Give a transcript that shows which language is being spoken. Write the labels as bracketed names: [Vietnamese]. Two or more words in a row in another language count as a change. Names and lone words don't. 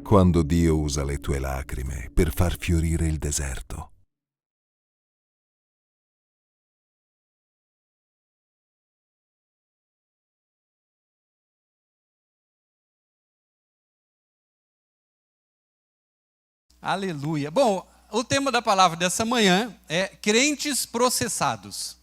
[Italian] Quando Dio usa le tue lacrime per far fiorire il deserto. [Portuguese] Aleluia. Bom, o tema da palavra dessa manhã é crentes processados.